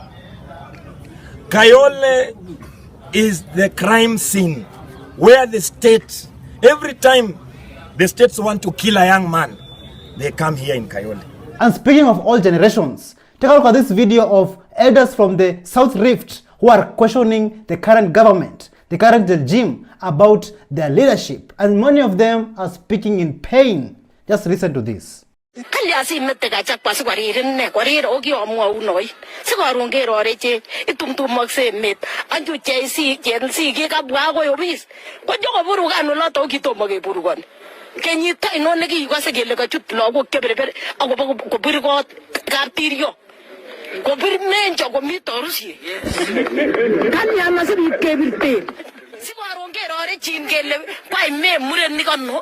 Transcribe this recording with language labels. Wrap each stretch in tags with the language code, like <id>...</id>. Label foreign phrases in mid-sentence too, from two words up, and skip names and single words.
<en>Kayole is the crime scene where the state, every time the states want to kill a young man, they come here in Kayole. And speaking of all generations, take a look at this video of elders from the South Rift who are questioning the current government, the current regime about their leadership. And many of them are speaking in pain. Just listen to this.</en> <kln>Kenyita inone ki yukase kele kachut lagok keberber akobir kot kaptirio kobir menjo komi torusie kani amase bit kebirte Sibarongero ore chingele kwa ime mure nikono.</kln>